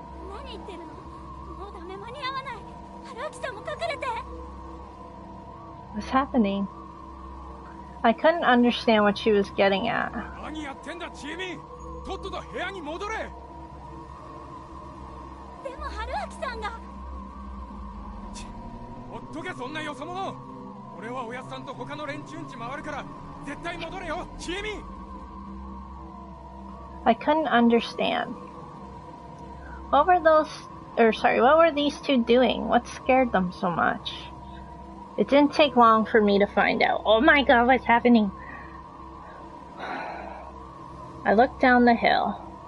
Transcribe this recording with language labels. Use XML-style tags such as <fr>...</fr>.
<ja>何言ってるのもうダメ間に合わない春秋さんも隠れて</ja> <en>What's happening? I couldn't understand what she was getting at.</en> <ja>何やってんだチーミーとっとと部屋に戻れでも春秋さんがほっとけそんなよそ者俺はおやっさんと他の連中んち回るから絶対戻れよチーミー</ja> <en>I couldn't understand. What were these two doing? What scared them so much? It didn't take long for me to find out. Oh my god, what's happening? I looked down the hill.</en>